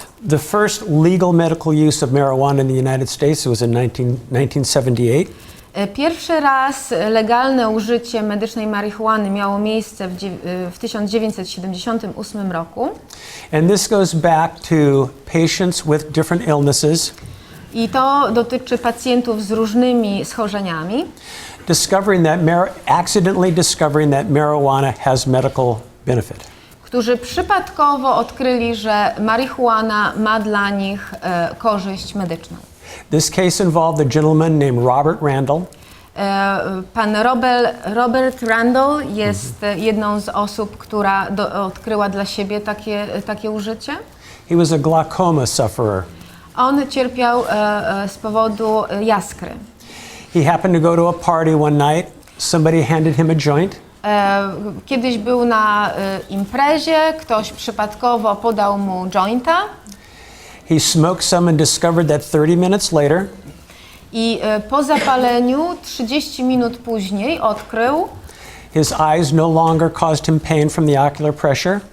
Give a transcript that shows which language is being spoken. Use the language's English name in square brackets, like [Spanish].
[English] The first legal medical use of marijuana in the United States was in 1978. [Polish] Pierwszy raz legalne użycie medycznej marihuany miało miejsce w 1978 roku. [English] And this goes back to patients with different illnesses. [Polish] I to dotyczy pacjentów z różnymi schorzeniami, [English] accidentally discovering that marijuana has medical benefit. [Polish] którzy przypadkowo odkryli, że marihuana ma dla nich korzyść medyczną. [English] This case involved a gentleman named Robert Randall. [Polish] Pan Robert Randall jest jedną z osób, która odkryła dla siebie takie użycie. [English] He was a glaucoma sufferer. [Polish] On cierpiał z powodu jaskry. [English] He happened to go to a party one night. Somebody handed him a joint. [Polish] Kiedyś był na imprezie, ktoś przypadkowo podał mu jointa. [English] He smoked some and discovered that 30 minutes later, [Polish] I po zapaleniu 30 minut później odkrył, [English] his eyes no longer caused him pain from the ocular pressure.